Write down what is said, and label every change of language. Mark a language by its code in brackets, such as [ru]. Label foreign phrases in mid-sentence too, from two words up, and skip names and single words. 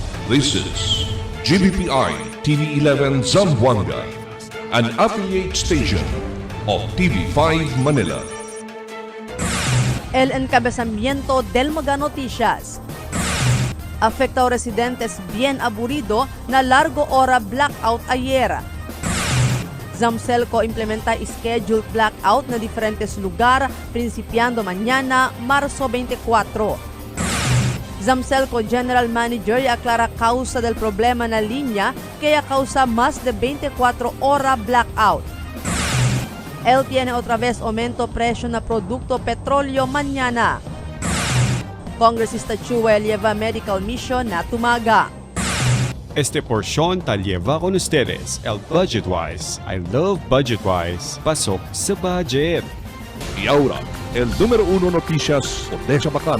[en] This is GBPI TV11 Zamboanga, an affiliate station of TV5 Manila. [cbk] El encabezamiento del Mega Noticias. Afectado residentes bien aburrido na largo hora blackout ayer. Zamselco implementa [en] scheduled blackout [cbk] na diferentes lugar principiando mañana, Marzo 24. Zamselco [en] General Manager [cbk] aclara causa del problema na linya kaya causa más de 24 hora blackout. Él tiene otra vez aumento presyo na produkto petrolyo mañana. Congresista Chua lleva [en] medical mission [cbk] na tumaga. Este porción tal lleva con ustedes el Budgetwise. [en] I love Budgetwise. [tl] Pasok sa budget. [cbk] Y ahora, el número 1 noticias Odessa Bacano.